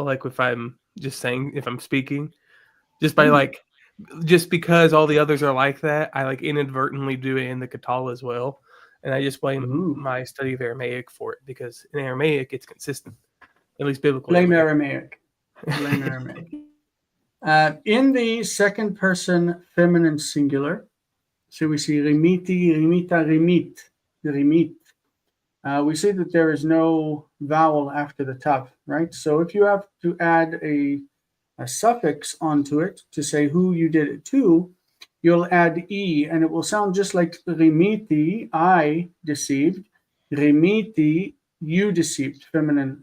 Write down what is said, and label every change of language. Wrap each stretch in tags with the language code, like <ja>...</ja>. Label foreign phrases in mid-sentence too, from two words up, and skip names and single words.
<en>Like if I'm just saying, if I'm speaking, just by just because all the others are like that, I inadvertently do it in the katal as well. And I just blame Ooh. my study of Aramaic for it, because in Aramaic it's consistent, at least biblically. Blame Aramaic. Blame Aramaic. In the second person feminine singular, so we see</en> <arc>rimiti, rimita, rimit, rimit.</arc> <en>We see that there is no vowel after the tav, right? So if you have to add a suffix onto it to say who you did it to, you'll add E, and it will sound just like rimiti, I deceived, rimiti, you deceived, feminine.</en>